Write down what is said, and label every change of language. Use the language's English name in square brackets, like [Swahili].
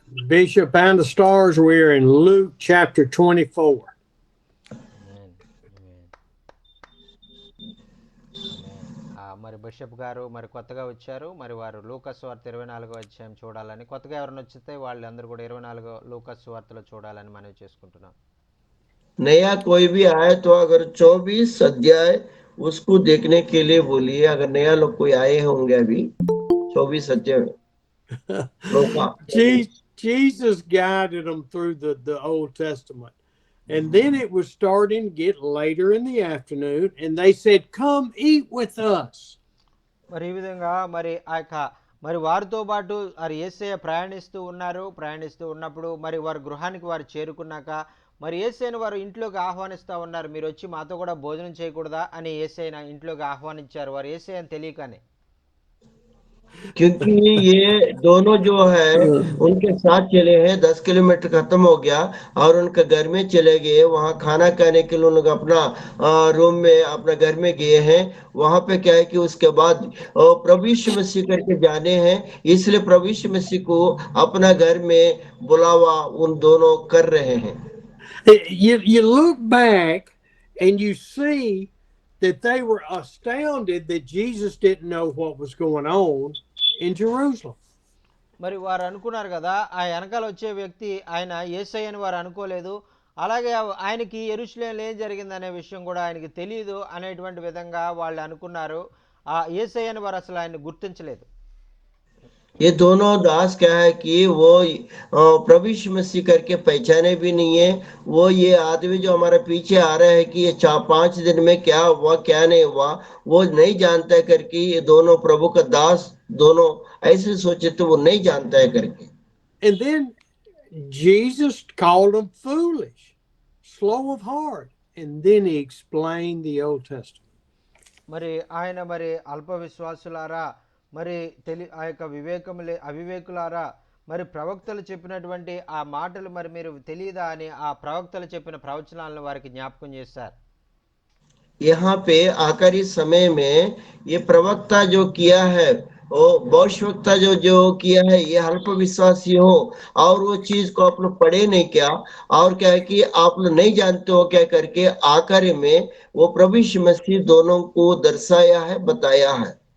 [English] Bishop and the stars, we're in Luke chapter 24. [Telugu] ఆమేన్. ఆమేన్. ఆమేన్. మరి bishop గారు మరి కొత్తగా వచ్చారు. మరి వారు లూకాసు వార్త 24వ అధ్యాయం చూడాలని, కొత్తగా ఎవరైనా వచ్చితే వాళ్ళందరూ కూడా 24 లూకాసు వార్తలో చూడాలని మనవి చేసుకుంటున్నాం. [Hindi] नया कोई भी आए तो अगर 24 अध्याय उसको देखने के लिए बोलिए, अगर नया लोग कोई आए होंगे अभी 24 अध्याय लोका। [English] Jesus guided them through the Old Testament. And then it was starting to get later in the afternoon, and they said, "Come eat with us." [Telugu] మరి ఈ విధంగా మరి ఆ యొక్క మరి వారితో పాటు వారు యేసయ్య ప్రయాణిస్తూ ఉన్నప్పుడు మరి వారి గృహానికి వారు చేరుకున్నాక మరి యేసయ్యను వారు ఇంట్లోకి ఆహ్వానిస్తూ ఉన్నారు. మీరు వచ్చి మాతో కూడా భోజనం చేయకూడదా అని యేసయ్యను ఇంట్లోకి ఆహ్వానించారు వారు యేసయ్యను తెలియకనే. [Hindi] क्योंकि ये दोनों जो है उनके साथ चले हैं, 10 किलोमीटर खत्म हो गया और उनके घर में चले गए, वहाँ खाना खाने के लिए उन लोग अपना रूम में अपना घर में गए हैं। वहाँ पे क्या है कि उसके बाद प्रभु यीशु मसीह करके जाने हैं, इसलिए प्रभु यीशु मसीह को अपना घर में बुलावा उन दोनों कर रहे हैं। [English] You look back and you see that they were astounded that Jesus didn't know what was going on in Jerusalem. [Telugu] మరి వారు అనుకున్నారు కదా, ఆ వెనకాల వచ్చే వ్యక్తి ఆయన యేసయ్య అని వారు అనుకోలేదు. అలాగే ఆయనకి యెరూషలేములో ఏం జరిగిందనే విషయం కూడా ఆయనకి తెలియదు అనేటువంటి విధంగా వాళ్ళు అనుకున్నారు. ఆ యేసయ్యని వారు అసలు ఆయన్ని గుర్తించలేదు. [Hindi] ये दोनों दास क्या है कि वो प्रभु यीशु मसीह करके पहचाने भी नहीं है। वो ये आदमी जो हमारे पीछे आ रहा है कि ये 4-5 दिन में क्या हुआ क्या नहीं हुआ वो नहीं जानता है करके, ये दोनों प्रभु का दास दोनों ऐसे सोचे तो वो नहीं जानता है करके। [English] And then Jesus called them foolish, slow of heart, and then he explained the Old Testament. [Telugu] మరి ఆయన మరి అల్ప విశ్వాసులారా, మరి ఆ యొక్క అవివేకులారా, మరి ప్రవక్తలు చెప్పినటువంటి ఆ మాటలు మరి మీరు తెలియదా అని ఆ ప్రవక్తలు చెప్పిన ప్రవచనాలను వారికి జ్ఞాపకం చేశారు. [Hindi] यहाँ पे आखिरी समय में ये प्रवक्ता जो किया है वो भविष्यवक्ता जो जो किया है ये अल्प विश्वासी हो और वो चीज को आप लोग पढ़े नहीं क्या और क्या है कि आप लोग नहीं जानते हो क्या करके आखिरी में वो प्रभु यीशु मसीह दोनों को दर्शाया है बताया है।